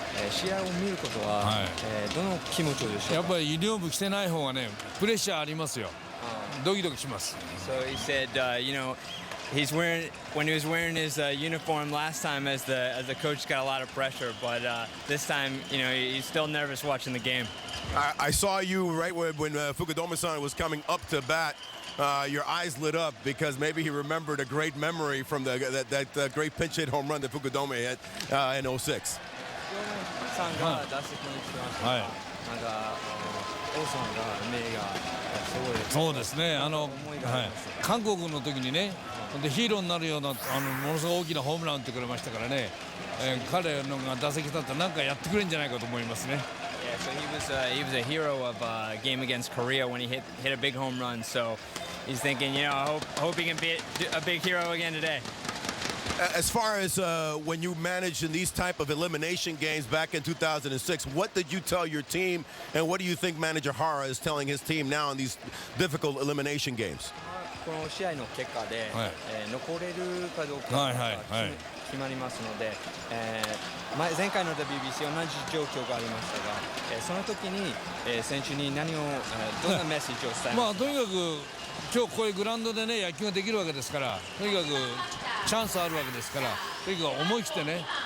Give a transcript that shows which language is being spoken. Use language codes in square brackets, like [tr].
[ja] 試合を見ることは、どの気持ちでしょうか。やっぱりユニフォーム着てない方がね、プレッシャーありますよ。ドキドキします。 [en] So he said, you know, when he was wearing his uniform last time as the coach got a lot of pressure, but this time, you know, he's still nervous watching the game. I saw you right when Fukudome-san was coming up to bat. Your eyes lit up because maybe he remembered a great memory from that great pinch hit home run that Fukudome had in 06. [ja] さんが打席に来てました。なんか王さんが目がすごい。そうですね。韓国の時にね、でヒーローになるようなものすごい大きなホームラン打ってくれましたからね。彼のが打席立ったらなんかやってくれるんじゃないかと思いますね。 [en] Yeah, so he was a hero of a game against Korea when he hit a big home run. So he's thinking, you know, I hope he can be a big hero again today. As far as when you managed in these type of elimination games back in 2006, what did you tell your team, and what do you think manager Hara is telling his team now in these difficult elimination games? [ja] この試合の結果で、残れるかどうか決まりますので、前回の WBC 同じ状況がありましたが、その時に、選手にどんなメッセージを伝えますか。とにかく今日こういうグラウンドでね野球ができるわけですから、とにかくチャンスあるわけですから、とにかく思い切ってね、